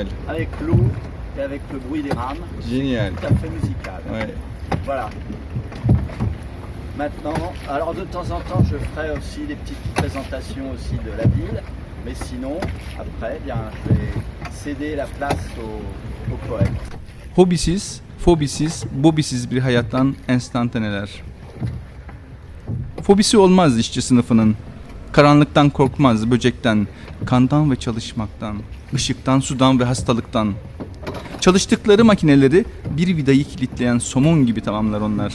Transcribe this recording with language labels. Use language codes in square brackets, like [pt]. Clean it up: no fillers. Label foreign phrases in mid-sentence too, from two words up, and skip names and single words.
[fr] avec l'eau et avec le bruit des rames. Génial. Tout à fait musical. Ouais. Voilà. Maintenant, alors de temps en temps, je ferai aussi des petites présentations aussi de la ville. Mais sinon, après, bien, je vais céder la place au poète. [tr] Hobisiz, fobisiz, bobisiz bir hayattan enstantaneler. Fobisi olmaz işçi sınıfının. Karanlıktan korkmaz, böcekten, kandan ve çalışmaktan, ışıktan, sudan ve hastalıktan. Çalıştıkları makineleri bir vidayı kilitleyen somun gibi tamamlar onlar.